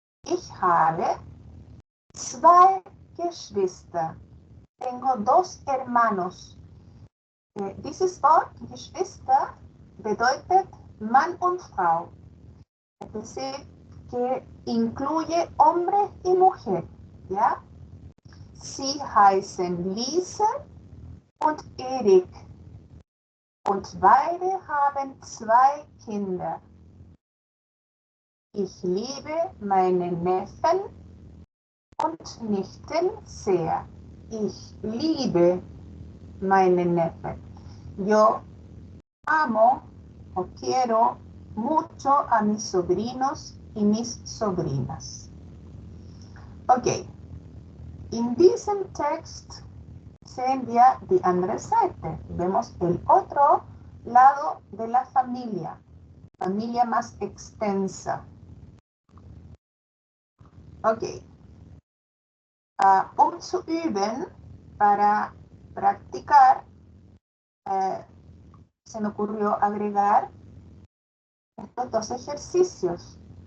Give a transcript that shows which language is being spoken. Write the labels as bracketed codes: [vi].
[de] Ich habe 2 Geschwister. [es] Tengo 2 hermanos. [de] Dieses Wort Geschwister bedeutet Mann und Frau. [es] Es decir, que incluye hombre y mujer. ¿Ya? [de] Sie heißen Lise und Erik. Und beide haben 2 Kinder. Ich liebe meine Neffen und Nichten sehr. Ich liebe meine Neffen. [es] Yo amo o quiero mucho a mis sobrinos y mis sobrinas. Okay. [de] In diesem Text sehen wir die andere Seite. [es] Vemos el otro lado de la familia más extensa. Okay. [de] Zu üben, [es] para practicar, se me ocurrió agregar estos dos ejercicios.